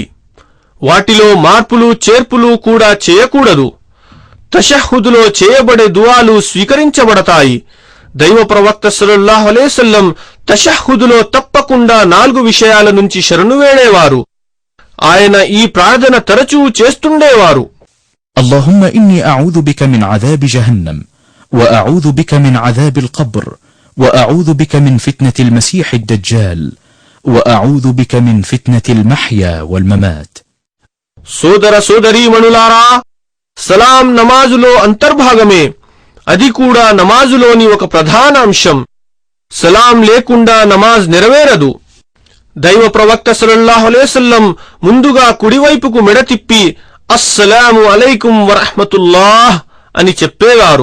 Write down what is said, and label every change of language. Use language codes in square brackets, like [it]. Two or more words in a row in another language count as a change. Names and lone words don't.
[te] వాటిలో మార్పులు చేర్పులు కూడా చేయకూడదు. తషహ్హుద్లో చేయబడే దుఆలు స్వీకరించబడతాయి. దైవ ప్రవక్త [ar] صلى الله عليه وسلم [te] తషహ్హుద్లో తప్పకుండా 4 విషయాల నుంచి శరణు వేడేవారు. ఆయన ఈ ప్రార్థన తరచూ చేస్తుండేవారు. [ar] اللهم إني أعوذ بك من عذاب جهنم وأعوذ بك من عذاب القبر وأعوذ بك من فتنة المسيح الدجال وأعوذ بك من فتنة المحيا والممات. [te] సోదర సోదరీమణులారా, సలాం నమాజులో అంతర్భాగమే. అది కూడా నమాజులోని ఒక ప్రధాన అంశం. సలాం లేకుండా నమాజ్ నెరవేరదు. దైవ ప్రవక్త [ar] صلى الله عليه وسلم [te] ముందుగా కుడివైపుకు మెడ తిప్పి [ar] السلام عليكم ورحمة الله [te] అని చెప్పేవారు.